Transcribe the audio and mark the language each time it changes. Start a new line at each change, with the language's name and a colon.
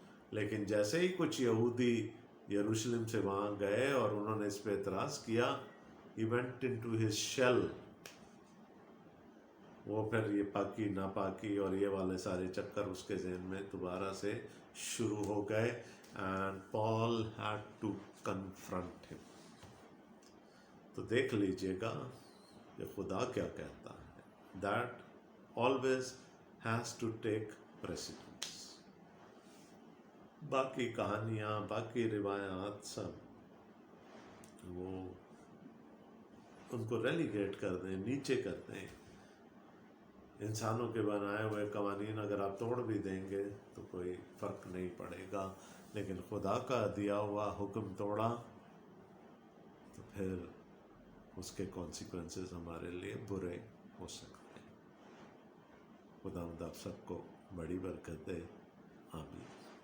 Urdu: لیکن جیسے ہی کچھ یہودی یروشلم سے وہاں گئے اور انہوں نے اس پہ اعتراض کیا،
English: he went into his shell.
Urdu: وہ پھر یہ پاکی ناپاکی اور یہ والے سارے چکر اس کے ذہن میں دوبارہ سے شروع ہو گئے.
English: and Paul had to confront him.
Urdu: تو دیکھ لیجئے گا کہ خدا کیا کہتا ہے.
English: that always has to take precedence.
Urdu: باقی کہانیاں، باقی روایات سب وہ ان کو ریلیگیٹ کر دیں، نیچے کر دیں. انسانوں کے بنائے ہوئے قوانین اگر آپ توڑ بھی دیں گے تو کوئی فرق نہیں پڑے گا، لیکن خدا کا دیا ہوا حکم توڑا تو پھر اس کے کانسیکوینسز ہمارے لیے برے ہو سکتے ہیں. خدا آپ سب کو بڑی برکت دے. آمین.